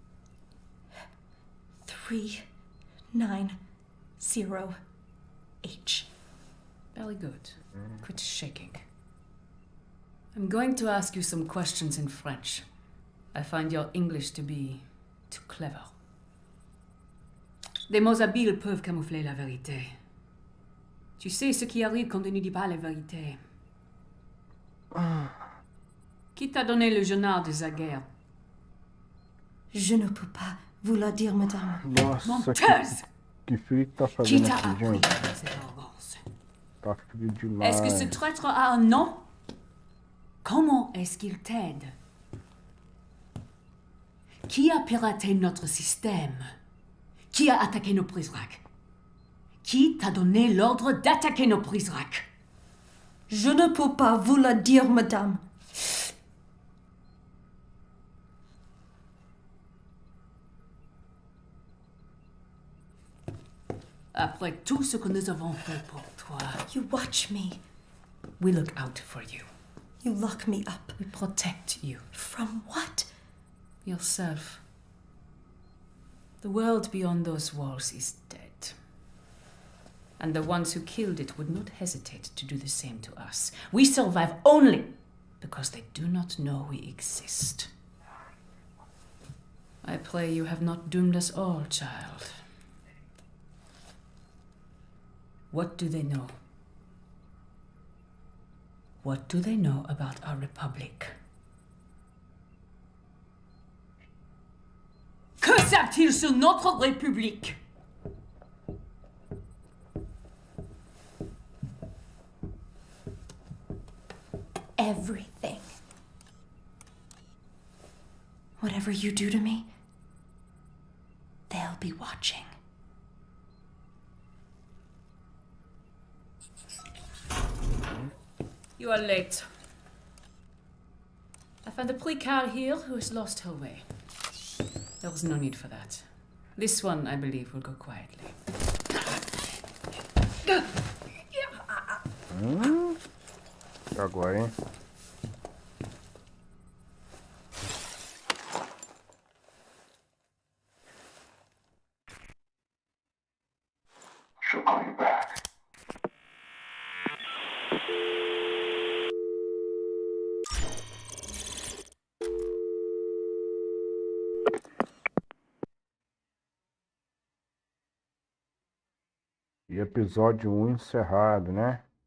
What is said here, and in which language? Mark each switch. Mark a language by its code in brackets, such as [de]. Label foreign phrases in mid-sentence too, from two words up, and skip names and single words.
[en] 390H. Very good. Quit shaking. I'm going to ask you some questions in French. I find your English to be too clever. [fr] Des mots habiles peuvent camoufler la vérité. Tu sais ce qui arrive quand on ne dit pas la vérité. Qui t'a donné le journal de Zaguerre? Je ne peux pas vous le dire, madame. [pt] Nossa, [fr] Menteuse! [pt] que frio que tá [fr] Qui [pt] fazendo [fr] t'a [pt] aqui, [fr] appris [pt] gente. [fr] cette arrogance? [pt] Tá frio demais. [fr] Est-ce que ce traître a un nom? Comment est-ce qu'il t'aide? Qui a piraté notre système? Qui a attaqué nos prises-rack? Qui t'a donné l'ordre d'attaquer nos prises-rack? Je ne peux pas vous le dire, madame. Après tout ce que nous avons fait pour toi, [en] You watch me. we look out for you. You lock me up. We protect you. From what? Yourself. The world beyond those walls is dead. And the ones who killed it would not hesitate to do the same to us. We survive only because they do not know we exist. I pray you have not doomed us all, child. What do they know? What do they know about our Republic? [fr] Que savent-ils sur notre République? [en] Everything. Whatever you do to me, they'll be watching. You are late. I found a precale here who has lost her way. There was no need for that. This one, I believe, will go quietly. [pt] Agora, hein? [en] She'll call you back. [pt] E episódio 1 encerrado, né?